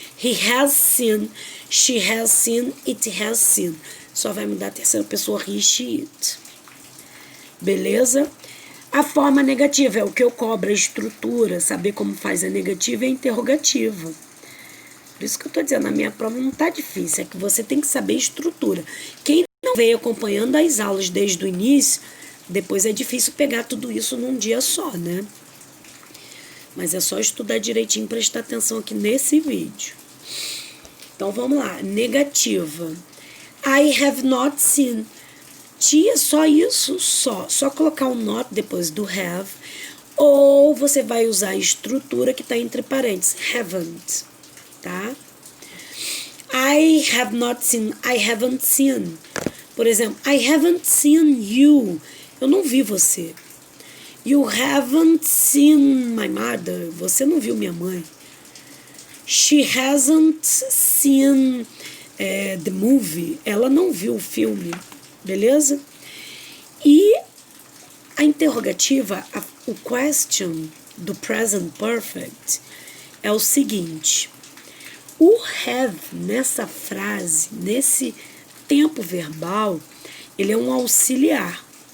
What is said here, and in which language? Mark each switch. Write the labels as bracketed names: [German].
[English] He has seen, she has seen, it has seen. [Portuguese] Só vai mudar a terceira pessoa, he, she, it. Beleza? A forma negativa é o que eu cobro, a estrutura. Saber como faz a negativa é interrogativa. Por isso que eu estou dizendo, a minha prova não está difícil, é que você tem que saber estrutura. Quem não veio acompanhando as aulas desde o início, depois é difícil pegar tudo isso num dia só, né? Mas é só estudar direitinho e prestar atenção aqui nesse vídeo. Então vamos lá, negativa. [English] I have not seen. [Portuguese] Tia, só isso? Só colocar um not depois do have. Ou você vai usar a estrutura que está entre parênteses, haven't, tá? [English] I have not seen, I haven't seen. [Portuguese] Por exemplo, [English] I haven't seen you. [Portuguese] Eu não vi você. [English] You haven't seen my mother. [Portuguese] Você não viu minha mãe. [English] She hasn't seen the movie. [Portuguese] Ela não viu o filme. Beleza? E a interrogativa, o question do present perfect é o seguinte. O have nessa frase, nesse tempo verbal, ele é um auxiliar.